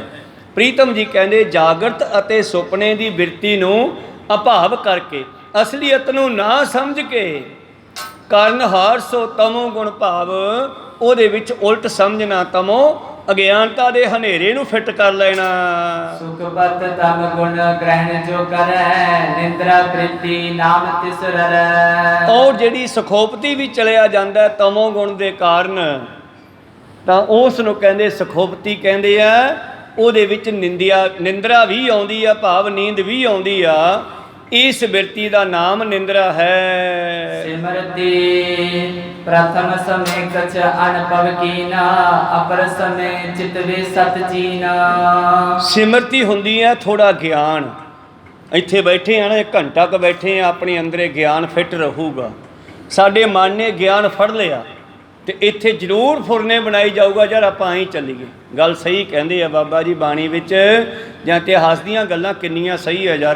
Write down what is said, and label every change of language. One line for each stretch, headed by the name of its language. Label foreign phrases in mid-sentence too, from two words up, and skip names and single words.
Punjabi: ਪ੍ਰੀਤਮ ਜੀ ਕਹਿੰਦੇ ਜਾਗਰਤ ਅਤੇ ਸੁਪਨੇ ਦੀ ਬਿਰਤੀ ਨੂੰ ਅਭਾਵ ਕਰਕੇ ਅਸਲੀਅਤ ਨੂੰ ਨਾ ਸਮਝ ਕੇ ਕਰਨ ਹਾਰ ਸੋ ਤਮੋ ਗੁਣ ਭਾਵ, ਉਹਦੇ ਵਿੱਚ ਉਲਟ ਸਮਝਣਾ, ਤਮੋ ਅਗਿਆਨਤਾ ਦੇ ਹਨੇਰੇ ਨੂੰ ਫਿੱਟ ਕਰ ਲੈਣਾ।
Braj: सुखपत तम गुण ग्रहण जो करे निंद्रा प्रीति नाम तिस ररै।
Punjabi: ਔਰ ਜਿਹੜੀ ਸਖੋਪਤੀ ਵੀ ਚਲਿਆ ਜਾਂਦਾ ਤਮੋ ਗੁਣ ਦੇ ਕਾਰਨ, ਤਾਂ ਉਸ ਨੂੰ ਕਹਿੰਦੇ ਸਖੋਪਤੀ ਕਹਿੰਦੇ ਆ। ਉਹਦੇ ਵਿੱਚ ਨਿੰਦਰਾ ਵੀ ਆਉਂਦੀ ਆ, ਭਾਵ ਨੀਂਦ ਵੀ ਆਉਂਦੀ ਆ। ਇਸ ਬਿਰਤੀ ਦਾ ਨਾਮ ਨਿੰਦਰਾ ਹੈ।
Braj: सिमरति प्रथम समय कछ अनुभव कीना अपर समय चितवे सत जीना।
Punjabi: ਸਿਮਰਤੀ ਹੁੰਦੀ ਹੈ ਥੋੜਾ ਗਿਆਨ। ਇੱਥੇ ਬੈਠੇ ਆ ਨਾ, 1 ਘੰਟਾ ਕੁ ਬੈਠੇ ਆ, ਆਪਣੇ ਅੰਦਰੇ ਗਿਆਨ ਫਿੱਟ ਰਹੂਗਾ। ਸਾਡੇ ਮਨ ਨੇ ਗਿਆਨ ਫੜ ਲਿਆ ਤੇ ਇੱਥੇ ਜ਼ਰੂਰ ਫੁਰਨੇ ਬਣਾਈ ਜਾਊਗਾ ਯਾਰ ਆਪਾਂ ਹੀ ਚੱਲੀਏ। ਗੱਲ ਸਹੀ ਕਹਿੰਦੇ ਆ ਬਾਬਾ ਜੀ ਬਾਣੀ ਵਿੱਚ, ਜਾਂ ਇਤਿਹਾਸ ਦੀਆਂ ਗੱਲਾਂ ਕਿੰਨੀਆਂ ਸਹੀ ਆ ਯਾਰ।